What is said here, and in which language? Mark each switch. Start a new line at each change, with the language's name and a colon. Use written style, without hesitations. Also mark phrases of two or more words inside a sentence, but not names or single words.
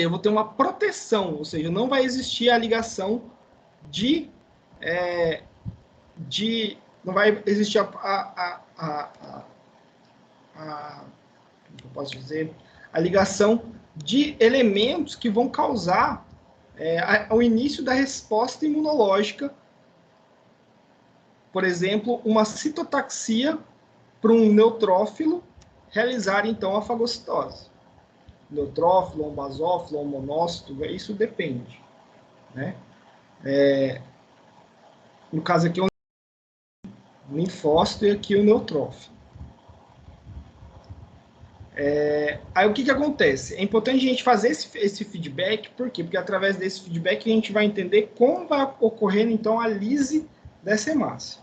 Portuguese: Eu vou ter uma proteção, ou seja, não vai existir a ligação não vai existir como eu posso dizer, a ligação de elementos que vão causar o início da resposta imunológica, por exemplo, uma citotaxia para um neutrófilo realizar, então, a fagocitose. Neutrófilo, um basófilo, um monócito, isso depende, né? No caso aqui, o linfócito e aqui o neutrófilo. Aí o que acontece? É importante a gente fazer esse feedback, por quê? Porque através desse feedback a gente vai entender como vai ocorrer, então, a lise dessa hemácia.